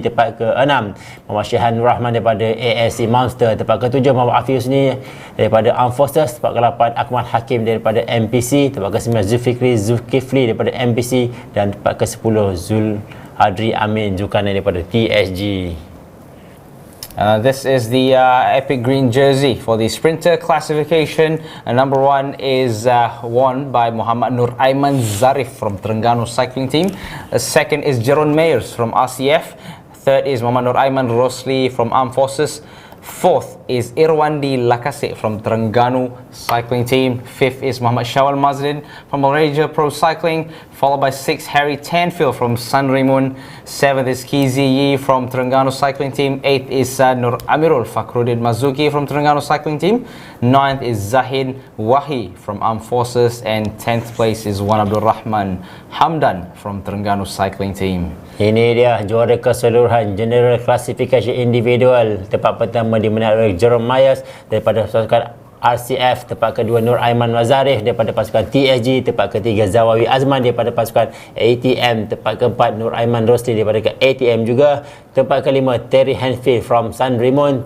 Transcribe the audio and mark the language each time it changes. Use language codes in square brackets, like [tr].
[ms] Tempat keenam Muhammad Syahan Nur Rahman daripada ASC Monster. Tempat ketujuh Muhammad Afi Husni daripada Armed Forces. Tempat ke-8 Akmal Hakim daripada MPC. Tempat ke-9 Zulkifli daripada MPC. Dan tempat ke-10 Adri Amin Zulkarnain daripada TSG. [en] This is the epic green jersey for the sprinter classification. Number 1 is won by Muhammad Nur Aiman Zarif from Terengganu Cycling Team. Second is Jeron Meyers from RCF. Third is Muhammad Nur Aiman Rosli from Armed Forces. Fourth is Irwandi Lakasik from Terengganu Cycling Team. Fifth is Muhammad Syawal Mazlin from Malaysia Pro Cycling, followed by 6th Harry Tanfield from Sunrimun. 7th is Kizi Yi from Terengganu Cycling Team. 8th is Nur Amirul Fakhruddin Mazuki from Terengganu Cycling Team. 9th is Zahin Wahi from Armed Forces, and 10th place is Wan Abdul Rahman Hamdan from Terengganu Cycling Team. [ms] Ini dia juara keseluruhan [en] General Classification Individual. [ms] Tempat pertama dimenangi oleh Jerome Myers daripada pasukan RCF. Tempat kedua Nur Aiman Mazarif daripada pasukan TSG. Tempat ketiga Zawawi Azman daripada pasukan ATM. Tempat keempat Nur Aiman Rosli daripada ATM juga. Tempat kelima Terry Hanfield [en] from [ms] Sunrimun.